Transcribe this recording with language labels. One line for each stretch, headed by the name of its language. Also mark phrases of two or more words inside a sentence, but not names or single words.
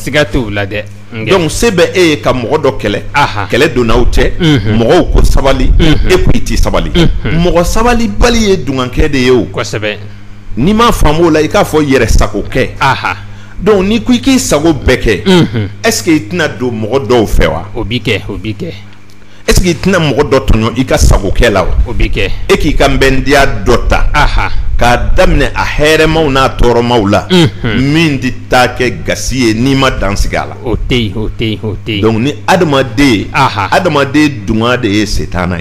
Bambara: siga t'o la dɛ donc se bɛ e ye ka mɔgɔ dɔ kɛlɛ kɛlɛ donnaw cɛ mɔgɔw ko sabali e ko i ti sabali mɔgɔ sabalibali ye dungankɛ de ye o kosɛbɛ n'i ma faamu o la i k'a fɔ yɛrɛ sago kɛ donc n'i ko i k'i sago bɛɛ kɛ
French: est-ce que
Bambara: i tɛna don mɔgɔ dɔw fɛ wa o bi kɛ o bi kɛ
French: est-ce que
Bambara: i tɛna mɔgɔ dɔ tɔɲɔ i ka sago kɛ la wa o bi kɛ e k'i ka nbɛndiya dɔ ta k'a daminɛ a hɛrɛmaw n'a tɔɔrɔmaw la min tɛ taa kɛ gasi ye n'i ma dan sigi a la o tɛ yen o tɛ yen o tɛ yen donc ni adamaden dunga de ye setana ye